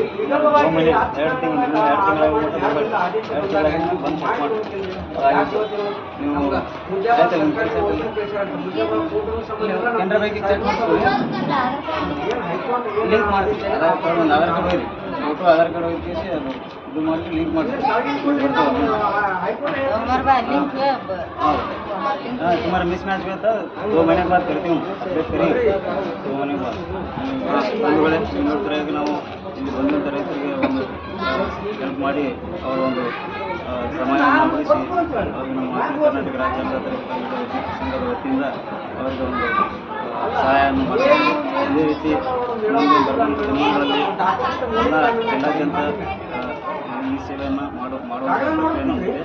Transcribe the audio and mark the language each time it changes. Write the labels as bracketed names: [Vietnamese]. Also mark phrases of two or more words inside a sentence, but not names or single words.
[Kannada] 2 ತಿಂಗಳಾಗಿ ಬಂದು ಚೆಕ್ ಮಾಡಿ ನೀವು ಆಯ್ತು ನಿಮ್ಮ ಕೆಲಸ ಕೆನರಾ ಬ್ಯಾಂಕಿಗೆ ಚೆಕ್ ಮಾಡಿಸ್ಕೊಳ್ಳಿ, ಲಿಂಕ್ ಮಾಡಿ ಆಧಾರ್ ಕಾರ್ಡ್ ಒಯ್ರಿ, ಫೋಟೋ ಆಧಾರ್ ಕಾರ್ಡ್ ಹೋಗಿ ಅದು ಇದು ಮಾಡಿ ಲಿಂಕ್ ಮಾಡಿಸಿ [Hindi] तुम्हारा मिसमैच हुआ था 2 महीने के बाद करती हूँ अपडेट करिए 2 महीने के बाद [Kannada] ಬಂಧುಗಳೇ ನೋಡ್ತಾರೆ. ಈಗ ನಾವು ಇಲ್ಲಿ ಬಂದಂಥ ರೈತರಿಗೆ ಒಂದು ಹೆಲ್ಪ್ ಮಾಡಿ ಅವರ ಒಂದು ಸಮಯವನ್ನು ಉಳಿಸಿ ಅವ್ರಿಗೆ ನಮ್ಮ ಕರ್ನಾಟಕ ರಾಜ್ಯ ಅನ್ನದಾತರ ಸಂಘದ ವತಿಯಿಂದ ಅವರಿಗೆ ಒಂದು ಸಹಾಯವನ್ನು ಮಾಡ್ತೀವಿ. ಇದೇ ರೀತಿ ನಮಗೆ ಬರುವಂಥ ದಿನಗಳಲ್ಲಿ ಎಲ್ಲಾದ್ಯಂತ ಈ ಸೇವೆಯನ್ನು ಮಾಡುವ ಪ್ರಕ್ರಿಯೆ ನಮ್ಮದಿದೆ.